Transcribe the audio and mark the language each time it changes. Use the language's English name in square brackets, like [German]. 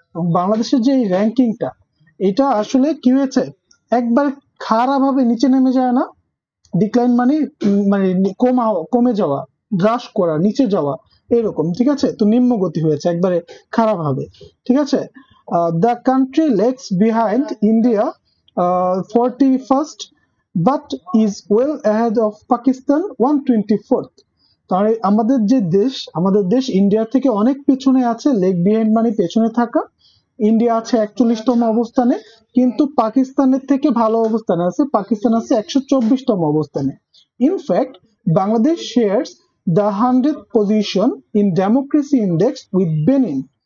[Bangla] এবং বাংলাদেশের যে র্যাঙ্কিংটা, এটা আসলে কি হয়েছে, একবার খারাপভাবে নিচে নেমে যায় না, ডিক্লাইন মানে মানে কমে যাওয়া, হ্রাস করা, নিচে যাওয়া, এরকম, ঠিক আছে। তো নিম্ন গতি হয়েছে একবারে খারাপ হবে, ঠিক আছে। [English] The country lags behind India 41st, but is well ahead of Pakistan 124th. [Bangla] তাহলে আমাদের দেশ ইন্ডিয়া থেকে অনেক পেছনে আছে। লেগ বিহাইন্ড মানে পেছনে থাকা। ইন্ডিয়া আছে 41তম অবস্থানে, কিন্তু পাকিস্তানের থেকে ভালো অবস্থানে আছে। পাকিস্তান আছে 124তম অবস্থানে। [English] In fact Bangladesh shares the 100th position in democracy index with Benin.